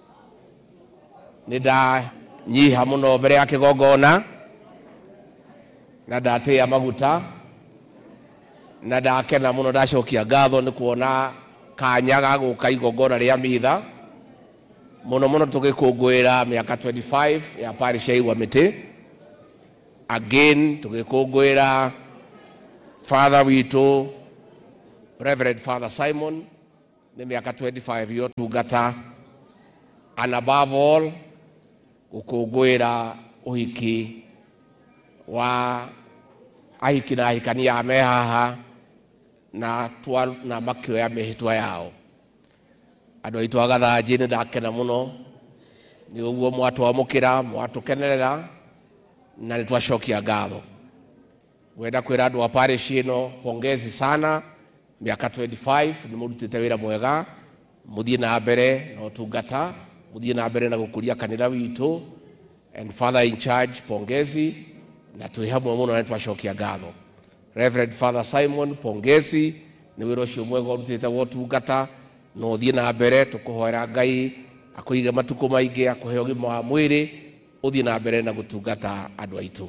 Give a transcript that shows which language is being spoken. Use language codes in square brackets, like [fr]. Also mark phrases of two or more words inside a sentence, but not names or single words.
[ki] Nida nyiha muno mbere ya kigongona, na ndatia maguta, na ndakena muno ndacokia ngatho ni kuona kanya ga guka igongona ria mitha muno muno tugikungwira miaka 25 ya parish ya Igwa Miti. Again tugikungwira Father witu Reverend Father Simon ni miaka 25 yo tungata, [en] and above all [ki] gukungwira uhiki wa ahiki na ahikania me haha na makioya mihitwa yao. Andu aitu a gathanji ni ndakena muno ni uguo mwatwamukira mwatukenerera na nitwacokia ngatho. Wenda kwira andu a parish ino [sw] pongezi sana, [ki] miaka 25 ni murutite wira mwega, muthie na mbere na utungata, muthie na mbere na gukuria kanitha witu. [en] And Father in charge [ki] pongezi, na twi hamwe muno na nitwacokia ngatho. Reverend Father Simon pongezi, ni wira ucio mwega urutite wo tungata, no thie na mbere tukuhoera Ngai akuige matuko maingi, akuhe ugima wa mwiri, uthie na mbere na gutungata andu aitu.